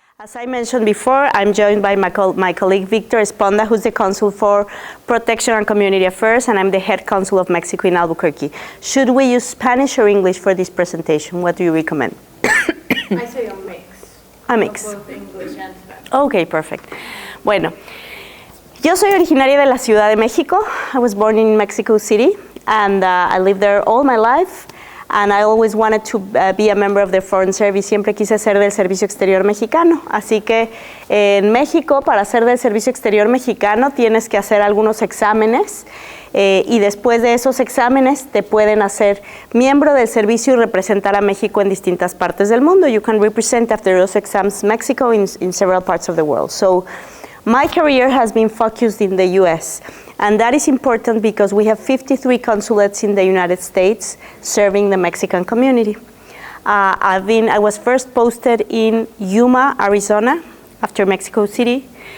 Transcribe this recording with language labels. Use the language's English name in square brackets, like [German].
[English] As I mentioned before, I'm joined by my colleague Victor Esponda, who's the Consul for Protection and Community Affairs, and I'm the Head Consul of Mexico in Albuquerque. Should we use Spanish or English for this presentation? What do you recommend? I say a mix. A mix. Both English and Spanish. Okay, perfect. [Spanish] Bueno, yo soy originaria de la Ciudad de México. [English] I was born in Mexico City, and I lived there all my life. And I always wanted to be a member of the Foreign Service. [Spanish] Siempre quise ser del Servicio Exterior Mexicano. Así que en México, para ser del Servicio Exterior Mexicano, tienes que hacer algunos exámenes y después de esos exámenes te pueden hacer miembro del servicio y representar a México en distintas partes del mundo. [English] You can represent after those exams Mexico in several parts of the world. So my career has been focused in the U.S., and that is important because we have 53 consulates in the United States serving the Mexican community. I was first posted in Yuma, Arizona, after Mexico City.